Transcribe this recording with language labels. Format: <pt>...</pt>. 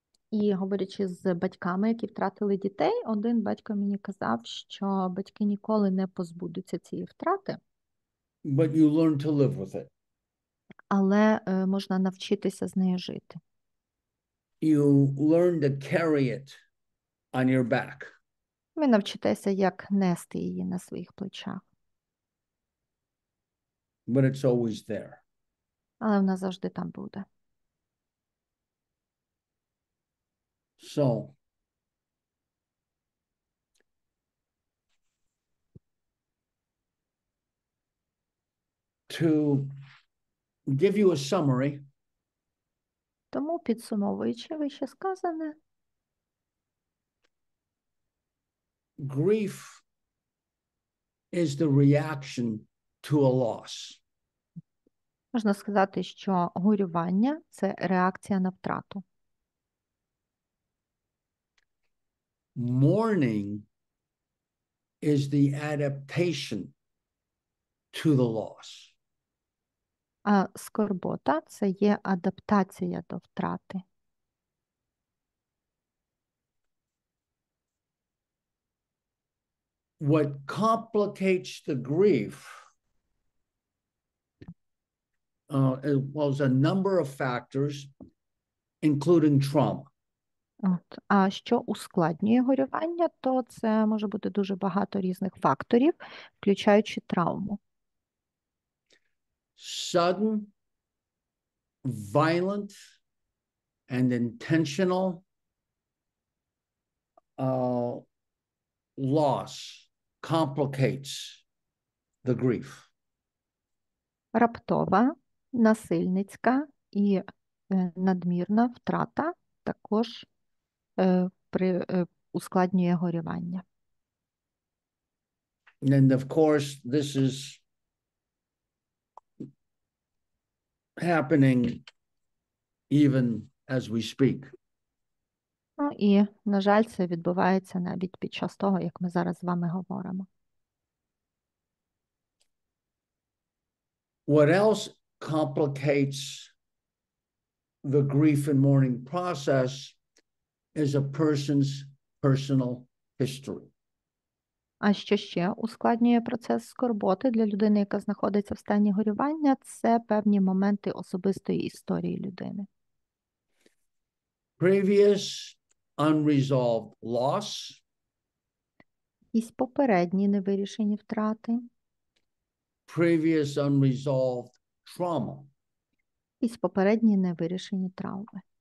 <uk>І говорячи з батьками, які втратили дітей, один батько мені казав, що батьки ніколи не позбудуться цієї втрати,</uk> <en>But you learn to live with it.</en> <uk>але можна навчитися з нею жити.</uk> <en>You learn to carry it on your back.</en> <uk>Ви навчитеся, як нести її на своїх плечах.</uk> <en>But it's always there.</en> <uk>Але вона завжди там буде.</uk> <en>So, to give you a summary,</en> <uk>Тому, підсумовуючи вище сказане,</uk> <en>grief is the reaction to a loss.</en> <uk>можна сказати, що горювання – це реакція на втрату.</uk> <en>Mourning is the adaptation to the loss.</en> <uk>А скорбота – це є адаптація до втрати.</uk> <en>What complicates the grief was a number of factors, including trauma.</en> <uk>От. А що ускладнює горювання, то це може бути дуже багато різних факторів, включаючи травму.</uk> <en>Sudden, violent, and intentional loss complicates the grief.</en> <uk>Раптова, насильницька і надмірна втрата також ускладнює горювання.</uk> <en>And of course, this is happening even as we speak.</en> <uk>Ну і, на жаль, це відбувається навіть під час того, як ми зараз з вами говоримо.</uk> <en>What else complicates the grief and mourning process is a person's personal history.</en> <uk>А що ще ускладнює процес скорботи для людини, яка знаходиться в стані горювання, це певні моменти особистої історії людини.</uk> <en>Previous unresolved loss,</en> <uk>Якісь попередні невирішені втрати,</uk> <en>previous unresolved trauma,</en> <uk>якісь попередні невирішені травми.</uk>